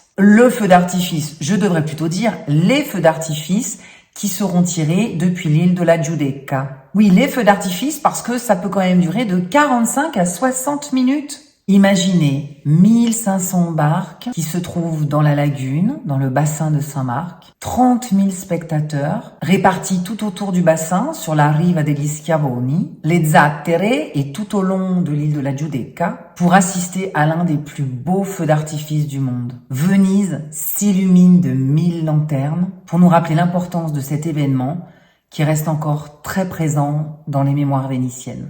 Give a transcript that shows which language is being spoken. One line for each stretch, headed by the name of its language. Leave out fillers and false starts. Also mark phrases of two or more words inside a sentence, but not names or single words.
French: Le feu d'artifice, je devrais plutôt dire les feux d'artifice qui seront tirés depuis l'île de la Giudecca. Oui, les feux d'artifice parce que ça peut quand même durer de 45 à 60 minutes. Imaginez 1500 barques qui se trouvent dans la lagune, dans le bassin de Saint-Marc, 30 000 spectateurs répartis tout autour du bassin sur la riva degli Schiavoni, les Zattere et tout au long de l'île de la Giudecca pour assister à l'un des plus beaux feux d'artifice du monde. Venise s'illumine de 1000 lanternes pour nous rappeler l'importance de cet événement qui reste encore très présent dans les mémoires vénitiennes.